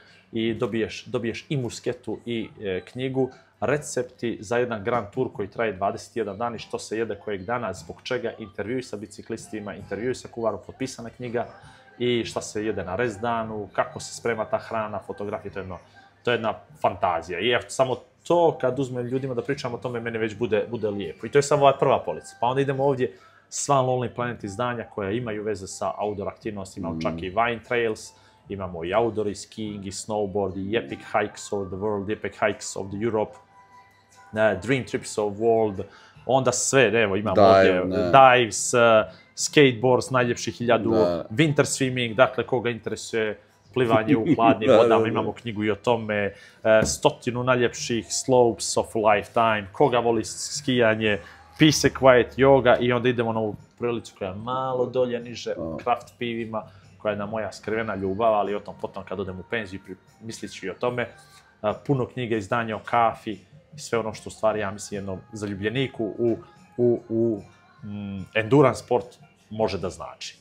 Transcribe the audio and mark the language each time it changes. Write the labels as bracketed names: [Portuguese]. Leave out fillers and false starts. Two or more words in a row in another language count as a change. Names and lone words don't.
[Bosnian] I dobiješ i musketu i knjigu, recepti za jedan Grand Tour koji traje 21 dan i što se jede kojeg dana, zbog čega, intervjui sa biciklistima, intervjui sa kuvarom, potpisana knjiga i šta se jede na rest danu, kako se sprema ta hrana, fotografije, to je jedna fantazija. I samo to, kad uzmem ljudima da pričam o tome, meni već bude lijepo. I to je samo ova prva polica. Pa onda idemo ovdje sva Lonely Planet izdanja koja imaju veze sa outdoor aktivnostima, imamo čak i Vine Trails, imamo i outdoor, i skiing, i snowboard, i [English] Epic Hikes of the World, Epic Hikes of the Europe, [Bosnian] Dream Trips of World, onda sve, evo imamo ovdje [English] dives, skateboards, [Bosnian] najljepših 1000, winter swimming, dakle koga interesuje plivanje u hladnim vodama, imamo knjigu i o tome, 100 najljepših [English] slopes of lifetime, [Bosnian] koga voli skijanje, [English] peace and quiet yoga [Bosnian] i onda idemo na ovu prilicu koja je malo dolje niže, craft pivima, koja je na moja skrivena ljubav, ali o tom potom kad odem u penziju mislit ću i o tome. Puno knjiga, izdanja o kafi i sve ono što u stvari, ja mislim, jednom zaljubljeniku u [English] endurance sport [Bosnian] može da znači.